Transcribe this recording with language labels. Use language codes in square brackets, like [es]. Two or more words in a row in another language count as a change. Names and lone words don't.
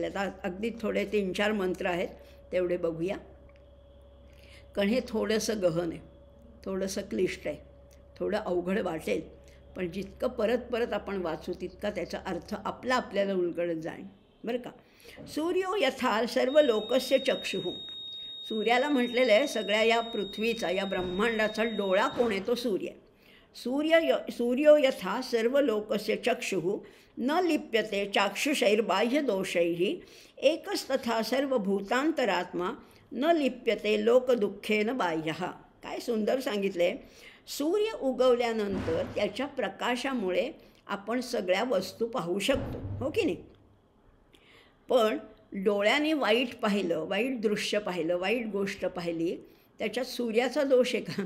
[mr] आता अगदी थोडे 3-4 मंत्र आहेत, तेवढे बघूया. कारण हे थोडंसं गहन आहे, थोडंसं क्लिष्ट आहे, थोडं अवघड वाटेल, पण जितकं परत आपण वाचू तितका त्याचा अर्थ आपल्याला उलगडत जाईल बरं का. [sa] सूर्यो यथा सर्व लोकस्य चक्षुः. [mr] सूर्याला म्हटलेलं आहे सगळ्या या पृथ्वीचा, या ब्रह्मांडाचा डोळा कोण आहे? तो सूर्य. [sa] सूर्यो यथा सर्व लोकस्य चक्षुः न लिप्यते चाक्षुषैर्बाह्यदोषैः एकस्तथा सर्वभूतांतरात्मा न लिप्यते लोकदुःखेन बाह्यः. [mr] काय सुंदर सांगितले. सूर्य उगवल्यानंतर त्याच्या प्रकाशामुळे आपण सगळ्या वस्तू पाहू शकतो, हो की नाही? पण डोळ्याने वाईट पाहिलं, वाईट दृश्य पाहिलं, वाईट गोष्ट पाहिली, त्याच्यात सूर्याचा दोष आहे का?